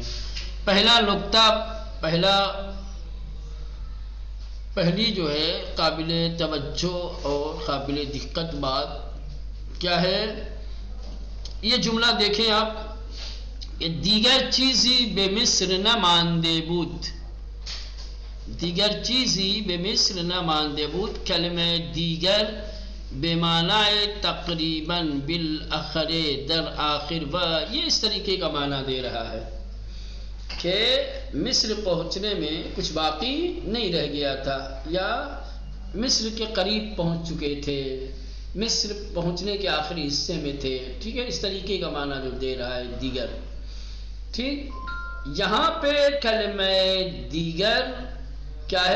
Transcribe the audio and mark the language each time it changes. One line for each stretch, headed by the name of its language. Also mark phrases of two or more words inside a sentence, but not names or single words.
Urdu: پہلا نقطہ پہلی جو ہے قابل توجہ اور قابل دقت بات کیا ہے؟ یہ جملہ دیکھیں آپ، یہ
Persian: دیگر چیزی بے مصر نہ ماندے بود، دیگر چیزی بے مصر نہ ماندے بود، کلمہ دیگر بے معنی تقریباً بالآخر در آخر و،
Urdu: یہ اس طریقے کا معنی دے رہا ہے کہ مصر پہنچنے میں کچھ باقی نہیں رہ گیا تھا، یا مصر کے قریب پہنچ چکے تھے، مصر پہنچنے کے آخری حصے میں تھے۔ ٹھیک ہے، اس طریقے کا معنی جو دے رہا ہے دیگر۔ ٹھیک، یہاں پہ کلمہ دیگر کیا ہے؟